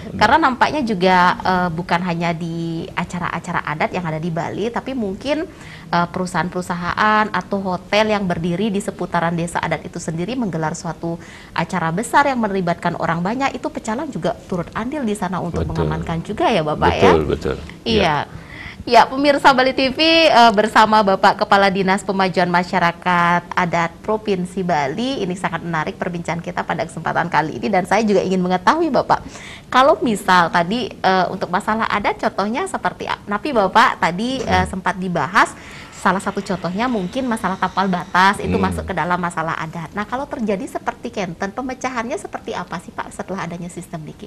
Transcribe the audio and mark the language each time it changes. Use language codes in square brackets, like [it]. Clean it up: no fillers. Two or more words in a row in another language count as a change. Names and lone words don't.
[id] Karena nampaknya juga bukan hanya di acara-acara adat yang ada di Bali, tapi mungkin perusahaan-perusahaan atau hotel yang berdiri di seputaran desa adat itu sendiri menggelar suatu acara besar yang melibatkan orang banyak, itu pecalang juga turut andil di sana untuk mengamankan juga ya Bapak ya. Betul. Iya. Ya, pemirsa Bali TV bersama Bapak Kepala Dinas Pemajuan Masyarakat Adat Provinsi Bali. Ini sangat menarik perbincangan kita pada kesempatan kali ini, dan saya juga ingin mengetahui Bapak, kalau misal tadi untuk masalah adat contohnya seperti napi Bapak tadi sempat dibahas. Salah satu contohnya mungkin masalah tapal batas itu masuk ke dalam masalah adat. Nah, kalau terjadi seperti Kenten, pemecahannya seperti apa sih Pak setelah adanya sistem Diki?